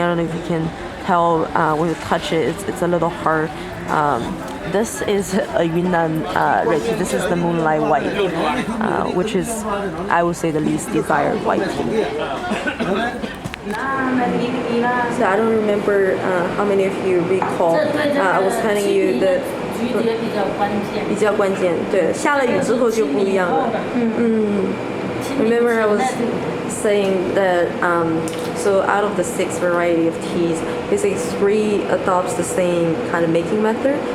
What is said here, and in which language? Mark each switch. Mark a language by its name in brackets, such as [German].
[English] I don't know if you can tell when you touch it. It's a little hard. This is a Yunnan red tea. This is the moonlight white, which is, I would say, the least desired white tea. So I don't remember how many of you recall. I was telling you that [Chinese] 比较关键，对，下了雨之后就不一样了。 [English] Remember I was saying that so out of the 6 variety of teas, basically 3 adopts the same kind of making method.